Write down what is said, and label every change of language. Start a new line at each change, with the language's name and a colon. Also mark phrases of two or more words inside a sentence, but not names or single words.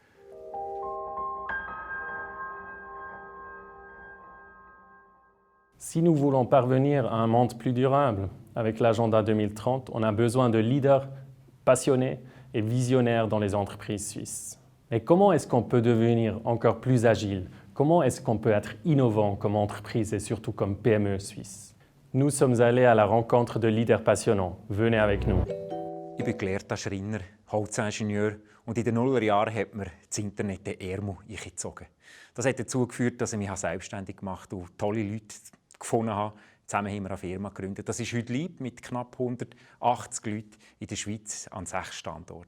French: Si nous voulons parvenir à un monde plus durable avec l'agenda 2030, on a besoin de leaders passionnés et visionnaires dans les entreprises suisses. Mais comment est-ce qu'on peut devenir encore plus agile? Comment est-ce qu'on peut être innovant comme entreprise et surtout comme PME suisse? Nous sommes allés à la rencontre de leaders passionnants. Venez avec nous.
German: Ich bin gelehrter Schreiner, Holzingenieur und in den Nullerjahren hat mir das Internet den Ärmel eingezogen. Das hat dazu geführt, dass ich mich selbstständig gemacht habe und tolle Leute gefunden habe. Zusammen haben wir eine Firma gegründet. Das ist heute Leib mit knapp 180 Leuten in der Schweiz an 6 Standorten.